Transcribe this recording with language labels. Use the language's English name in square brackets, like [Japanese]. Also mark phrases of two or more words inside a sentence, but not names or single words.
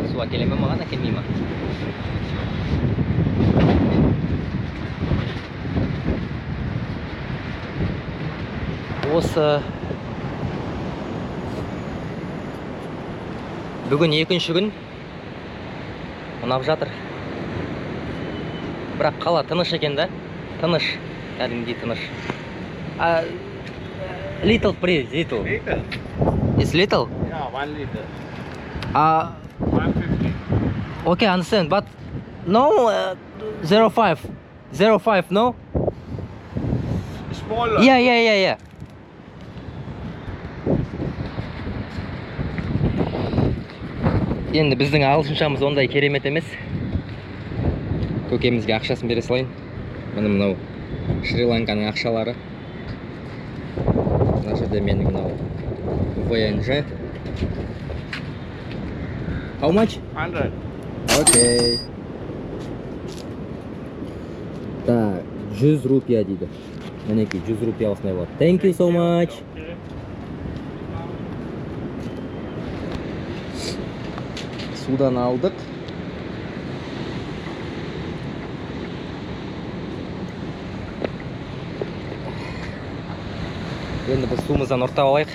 [Kazakh] Суға келе ме маған, әкелмей ме? Осы бүгін екінші күн ұнап жатыр. Бірақ қала тыныш екен да, тыныш, кәдімгідей тыныш. [English] Little please, little. Liter? It's little? Yeah, 1 liter. 150. Okay, understand, but no 05, 05, no? Smaller. Yeah. [Kazakh] Енді біздің ағылшыншамыз ондай керемет емес. Көкемізге ақшасын бере салайын. Мынау Шри-Ланканың ақшалары. Мына жерде менің мынау ВНЖ. [English] How much? 100. [Kazakh] Окей. Так, 100 рупия дейді. Мінекей 100 рупия осындай болады. [English] Thank you so much. Okay. [Kazakh] Судан алдық. Енді біз суымыздан ұрттап алайық.